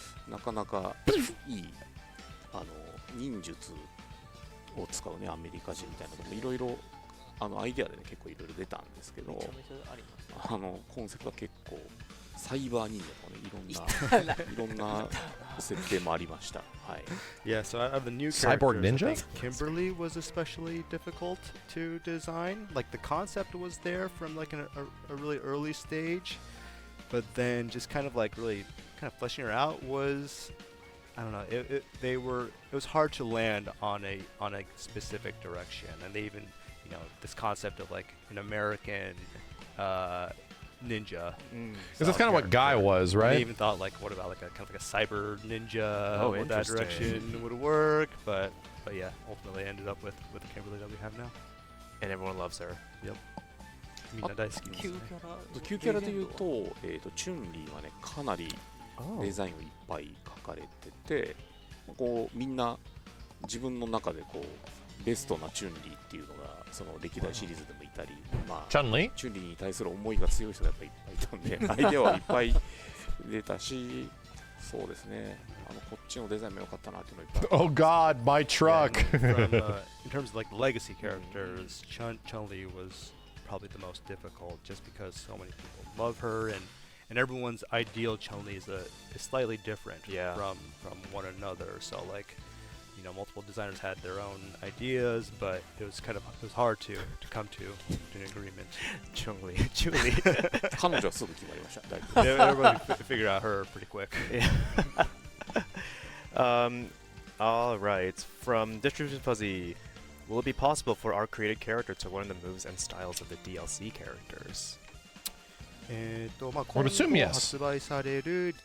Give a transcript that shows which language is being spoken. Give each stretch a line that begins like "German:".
Japanese: なかなかいい忍術を使うねアメリカ人みたいなのもいろいろアイデアでね結構いろいろ出たんですけど、コンセプトは結構サイバー忍者とかねいろんな設定もありました。はい。
English: Yeah, so out of the new Cyborg characters, Ninja? I think Kimberly was especially difficult to design. Like the concept was there from like a really early stage, but then just kind of like really kind of fleshing her out was, I don't know. It was hard to land on a specific direction, and they even this concept of like an American ninja. Because that's kind of what Guy was, right? They even thought like, what about like a kind of like a cyber ninja? Oh, Would that interesting. direction would work? But yeah, ultimately ended up with the Kimberly that we have now. And everyone loves her.
Japanese: Yep. みんな大好きですね。旧キャラでいうと、チュンリーはねかなりデザインをいっぱい書かれてて、こうみんな自分の中でこうベストなチュンリーっていうのがその歴代シリーズでもいたり、まあ、チュンリーに対する思いが強い人がやっぱりいっぱいいたんでアイデアはいっぱい出たし、そうですね、こっちのデザインも良かったなっていうのいっぱい。
English: Oh God, my truck. From, in terms of like legacy characters, Chun-Li was probably the most difficult, just because so many people love her, and everyone's ideal Chun-Li is slightly different from one another. So like, multiple designers had their own ideas, but it was hard to come to an agreement. Chun-Li.
Japanese: 彼女はすぐ決まりました。大丈夫。
English: Yeah, everybody figured out her pretty quick. All right. From Distribution Fuzzy, will it be possible for our created character to learn the moves and styles of the DLC characters?
Japanese: まあ
English: I would assume yes.
Japanese: 発売される